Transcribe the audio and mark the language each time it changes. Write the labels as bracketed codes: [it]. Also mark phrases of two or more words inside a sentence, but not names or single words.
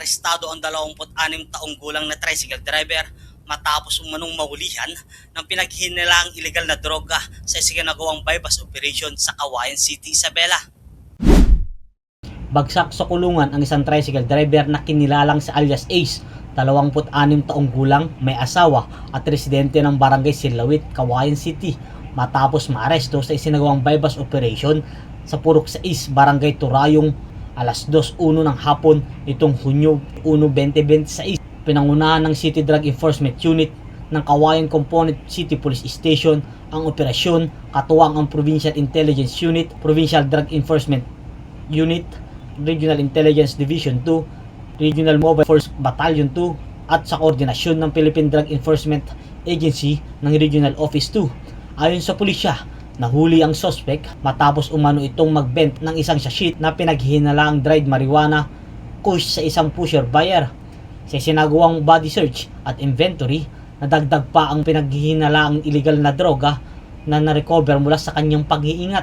[tl] Arestado ang 26 taong gulang na tricycle driver matapos umanong mahulihan ng pinaghinilaang ilegal na droga sa isinagawang [en] bypass operation [tl] sa Cauayan City, Isabela. Bagsak sa kulungan ang isang tricycle driver na kinilalang sa alias Ace, 26 taong gulang, may asawa at residente ng Barangay Silawit, Cauayan City matapos maaresto sa isinagawang [en] bypass operation [tl] sa Purok 6, Barangay Turayong alas 2:01 ng hapon itong Hunyo 1, 2026. Pinangunahan ng City Drug Enforcement Unit ng Cauayan Component City Police Station ang operasyon, katuwang ang Provincial Intelligence Unit, Provincial Drug Enforcement Unit, Regional Intelligence Division 2, Regional Mobile Force Battalion 2 at sa koordinasyon ng Philippine Drug Enforcement Agency ng Regional Office 2. Ayon sa pulisya, nahuli ang suspect matapos umano itong magbent ng isang sachet na pinaghihinalaang [en] dried marijuana kush [tl] sa isang [en] pusher buyer. [tl] Sa sinagawang [en] body search [tl] at inventory, nadagdag pa ang pinaghihinalaang illegal na droga na narecover mula sa kanyang pag-iingat.